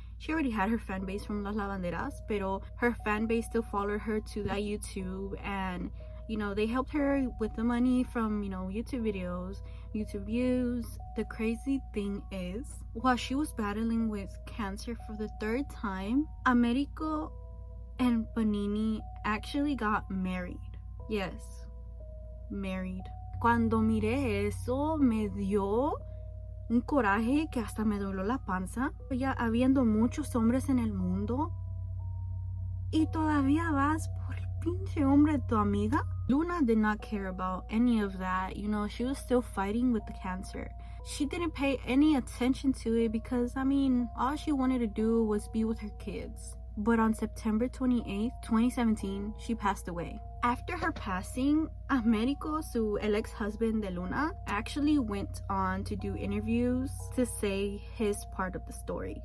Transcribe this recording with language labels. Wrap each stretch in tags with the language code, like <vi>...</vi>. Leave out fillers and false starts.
<en>She already had her fan base from Las Lavanderas,</en> <es>pero</es> <en>her fan base still followed her to that YouTube, and you know, they helped her with the money from, you know, YouTube videos, YouTube views. The crazy thing is, while she was battling with cancer for the 3rd time, Americo and Panini actually got married. Yes, married.</en> <es>Cuando miré eso, me dio un coraje que hasta me dobló la panza. Ya habiendo muchos hombres en el mundo y todavía vas por el pinche hombre de tu amiga.</es> <en>Luna did not care about any of that. You know, she was still fighting with the cancer. She didn't pay any attention to it because, I mean, all she wanted to do was be with her kids. But on September 28th, 2017, she passed away. After her passing, Americo,</en> <es>el</es> <en>ex-husband de Luna, actually went on to do interviews to say his part of the story.</en>